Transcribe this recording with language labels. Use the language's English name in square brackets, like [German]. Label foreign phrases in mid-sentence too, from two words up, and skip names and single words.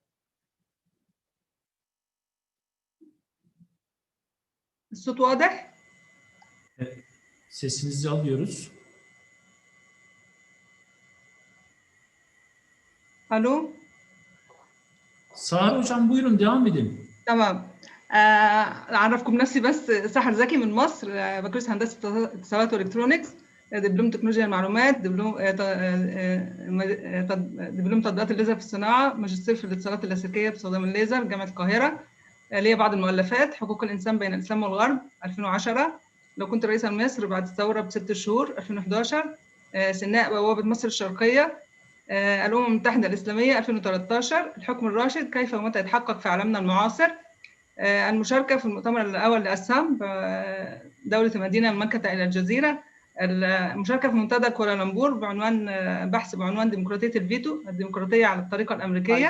[Arabic] الصوت واضح؟ [Turkish] Sesinizi alıyoruz. Alo? Sahar hocam buyurun devam edin. [Arabic] تمام. أعرفكم نفسي بس. سحر زكي من مصر، بكالوريوس هندسة اتصالات والإلكترونيكس دبلوم تكنولوجيا المعلومات، دبلوم تطبيقات الليزر في الصناعة، ماجستير في الاتصالات اللاسلكية باستخدام الليزر جامعة القاهرة. ليا بعض المؤلفات: حقوق الإنسان بين الإسلام والغرب 2010، لو كنت رئيسا لمصر بعد الثورة ب6 شهور 2011، سيناء بوابة مصر الشرقية، الأمم المتحدة الإسلامية 2013، الحكم الراشد كيف ومتى يتحقق في عالمنا المعاصر، المشاركة في المؤتمر الأول لأسام دولة المدينة من مكة إلى الجزيرة، المشاركة في منتدى كوالالمبور بعنوان بحث بعنوان ديمقراطية الفيتو، الديمقراطية على الطريقة الأمريكية.